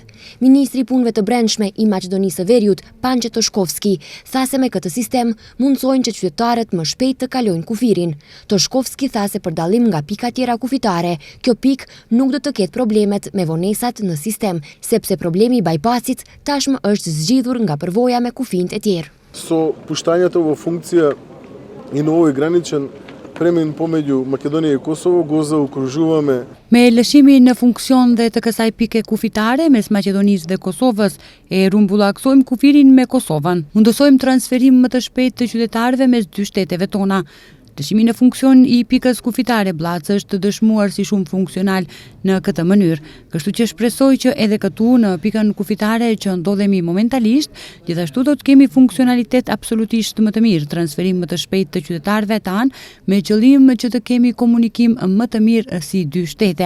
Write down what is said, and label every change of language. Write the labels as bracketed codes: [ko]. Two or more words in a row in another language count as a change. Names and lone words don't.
[sq] Ministri i punëve të brendshme i Maqedonisë së Veriut, Pançe Toshkovski, tha se me këtë sistem mundsojnë që qytetarët më shpejt të kalojnë kufirin. Toshkovski tha se për dallim nga pika tjera kufitare, kjo pikë nuk do të ketë problemet me vonesat në sistem, sepse problemi i bypassit tashmë është zgjidhur nga përvoja me kufijt e tjerë. [mk] So puštanjето во функција и на овој граничен премен помеѓу Македонија и Косово го заокружуваме. [sq] Me lëshimin në funksion dhe të kësaj pike kufitare mes Maqedonisë dhe Kosovës, e rumbullaksojmë kufirin me Kosovën. Mundësojmë transferim më të shpejtë të qytetarëve mes dy shteteve tona. Lëshimi në funksion i pikës kufitare Blac është dëshmuar si shumë funksional në këtë mënyrë, kështu që shpresoj që edhe këtu në pikën kufitare që ndodhemi momentalisht, gjithashtu do të kemi funksionalitet absolutisht më të mirë, transferim më të shpejtë të qytetarëve tanë, me qëllim që të kemi komunikim më të mirë si dy shtete.